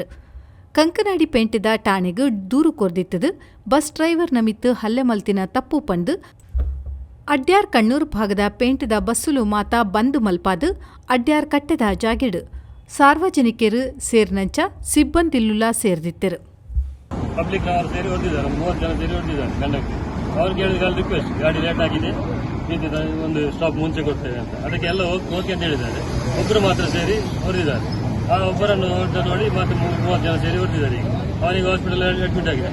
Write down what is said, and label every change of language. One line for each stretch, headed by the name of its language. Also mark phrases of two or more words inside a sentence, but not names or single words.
Tulu: ಕಂಕನಾಡಿ ಪೇಂಟಿದ ಠಾಣೆಗೂ ದೂರು ಕೊರ್ದಿತ್ತದು ಬಸ್ ಡ್ರೈವರ್ನ ಮಿತ್ತು ಹಲ್ಲೆ ಮಲ್ತಿನ ತಪ್ಪು ಪಂದು ಅಡ್ಯಾರ್ ಕಣ್ಣೂರು ಭಾಗದ ಪೇಂಟಿದ ಬಸ್ಸುಲು ಮಾತ ಬಂದು ಮಲ್ಪಾದು ಅಡ್ಯಾರ್ ಕಟ್ಟೆದ ಜಾಗಿಡು ಸಾರ್ವಜನಿಕರು ಸೇರ್ನಂಚ ಸಿಬ್ಬಂದಿಲ್ಲುಲ ಸೇರ್ದಿತ್ತರು.
Kannada: ಪಬ್ಲಿಕ್ ಅವರು ಸೇರಿ ಹೊಡೆದಿದ್ದಾರೆ, 30 ಜನ ಸೇರಿ ಹೊಡೆದಿದ್ದಾರೆ ಕಂಡಕ್ಟರ್. ಅವ್ರಿಗೆ ಹೇಳಿದ ರಿಕ್ವೆಸ್ಟ್, ಗಾಡಿ ಲೇಟ್ ಆಗಿದೆ, ಒಂದು ಸ್ಟಾಪ್ ಮುಂಚೆ ಕೊಡ್ತೇವೆ ಅಂತ. ಅದಕ್ಕೆ ಎಲ್ಲ ಓಕೆ ಅಂತ ಹೇಳಿದ್ದಾರೆ. ಒಬ್ಬರು ಮಾತ್ರ ಸೇರಿ ಹೊಡೆದಿದ್ದಾರೆ. ಆ ಒಬ್ಬರನ್ನು ಹೊಡೆದ ನೋಡಿ ಮತ್ತೆ 30 ಜನ ಸೇರಿ ಹೊಡೆದಿದ್ದಾರೆ. ಈಗ ಅವನಿಗೆ
English: hospital admit
Kannada: ಆಗಿದೆ.